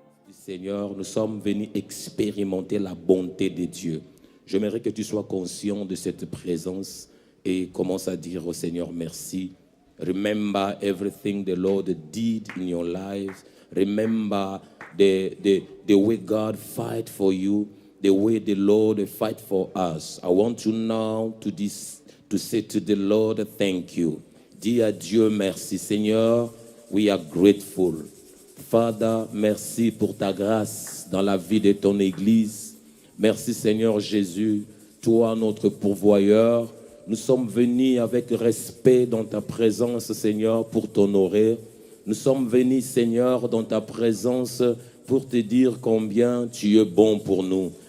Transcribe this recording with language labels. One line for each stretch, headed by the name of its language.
French: Seigneur, nous sommes venus expérimenter la bonté de Dieu. J'aimerais que tu sois conscient de cette présence et commence à dire au Seigneur merci.
English: Remember everything the Lord did in your lives. Remember the way God fight for you, the way the Lord fight for us. I want you now to say to the Lord, thank you.
French: Dis à Dieu merci. Seigneur,
English: we are grateful.
French: Father, merci pour ta grâce dans la vie de ton Église. Merci Seigneur Jésus, toi notre pourvoyeur. Nous sommes venus avec respect dans ta présence Seigneur pour t'honorer. Nous sommes venus Seigneur dans ta présence pour te dire combien tu es bon pour nous.